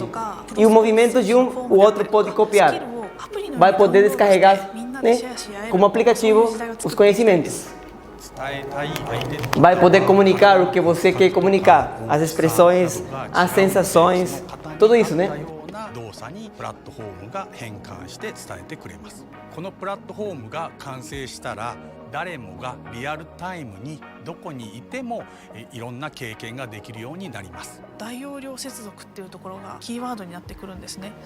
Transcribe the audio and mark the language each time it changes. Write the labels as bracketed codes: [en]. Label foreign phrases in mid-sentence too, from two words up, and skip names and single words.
[pt] E o movimento de o outro pode copiar. Vai poder descarregar, né, como aplicativo os conhecimentos. Vai poder comunicar o que você quer comunicar, as expressões, as sensações, tudo isso, né? [ja] 動作にプラットフォームが変換して伝えてくれます。このプラットフォームが完成したら誰もがリアルタイムにどこにいてもいろんな経験ができるようになります。大容量接続っていうところがキーワードになってくるんですね。